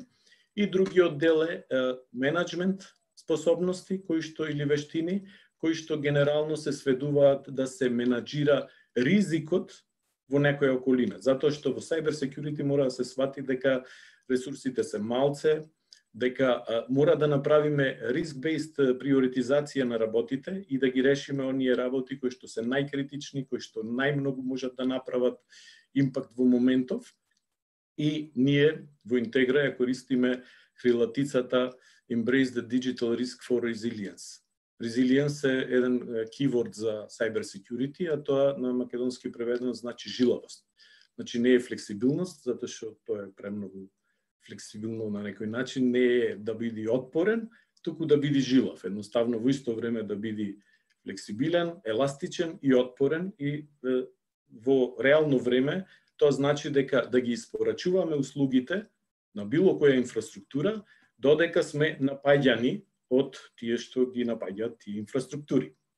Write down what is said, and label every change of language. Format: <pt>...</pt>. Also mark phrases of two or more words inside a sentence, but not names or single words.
<mk>И другиот дел е менеджмент способности кои што или вештини кои што генерално се сведуваат да се менаџира ризикот во некоја околина. Затоа што во</mk> <en>cyber security</en> <mk>мора да се свати дека ресурсите се малце, дека мора да направиме risk-based приоритизација на работите и да ги решиме оние работи кои што се најкритични, кои што најмногу можат да направат импакт во моментов. И ние во Интегра ја користиме крилатицата</mk> <en>Embrace the digital risk for resilience.</en> <mk>Resilience е еден keyword за</mk> <en>cyber security,</en> <mk>а тоа на македонски преведено значи жилавост. Значи не е флексибилност, затоа што тоа е премногу флексибилно на некој начин, не е да биде отпорен, туку да биде жилав. Едноставно во исто време да биде флексибилен, еластичен и отпорен и во реално време тоа значи дека да ги испорачуваме услугите на било која инфраструктура додека сме напаѓани од тие што ги напаѓаат тие инфраструктури.</mk>